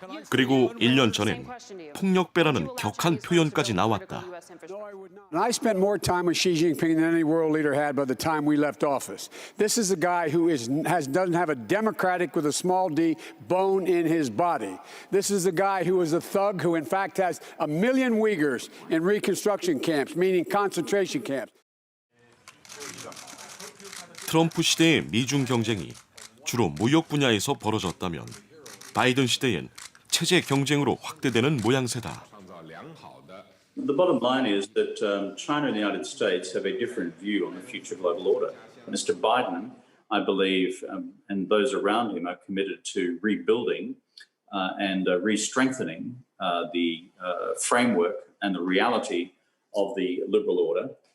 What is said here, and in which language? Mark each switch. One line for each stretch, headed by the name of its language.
Korean: 그리고 1년 전엔 폭력배라는 격한 표현까지 나왔다.
English: And I spent more time with Xi Jinping than any world leader had by the time we left office. This is a guy who doesn't have a democratic with a small d bone in his body. This is a guy who is a thug who in fact has 1 million Uyghurs in reconstruction camps, meaning concentration camps.
Korean: 트럼프 시대의 미중 경쟁이 주로 무역 분야에서 벌어졌다면 바이든 시대엔 체제 경쟁으로 확대되는 모양새다.
English: The bottom line is that China and the United States have a different view on the future global order. Mr. Biden, I believe, and those around him are committed to rebuilding and re-strengthening the framework and the reality of the liberal order.